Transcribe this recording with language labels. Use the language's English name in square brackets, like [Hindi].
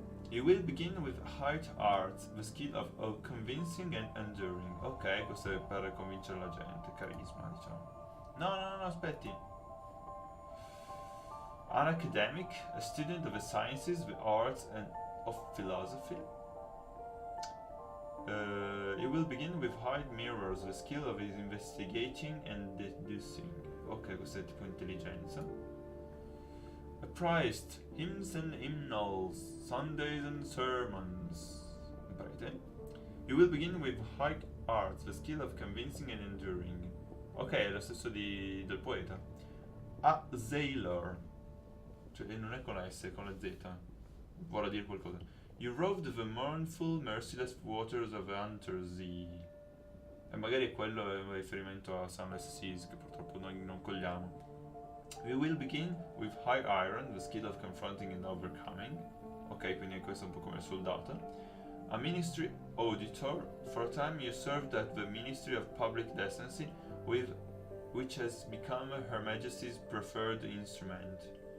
[English] You will begin with hard arts, the skill of convincing and enduring. [Italian] Ok, questo è per convincere la gente, carisma, diciamo. No, aspetti. [English] An academic, a student of the sciences, the arts and of philosophy. You will begin with hide mirrors, the skill of investigating and deducing. [Italian] Ok, questo è tipo intelligenza. [English] A priest, hymns and hymnals, Sundays and sermons. Prete. You will begin with high arts, the skill of convincing and enduring. [Italian] Ok, è lo stesso del poeta. [English] A sailor, [Italian] cioè non è con la S, è con la Z. Vorrà dire qualcosa. [English] You roved the mournful, merciless waters of the Untersea. [Italian] E magari quello è un riferimento a Sunless Skies, che purtroppo noi non cogliamo. [English] We will begin with high iron, the skill of confronting and overcoming. [Italian] Ok, quindi questo è un po' come il soldato. [English] A ministry auditor, for a time you served at the Ministry of Public Decency, which has become Her Majesty's preferred instrument.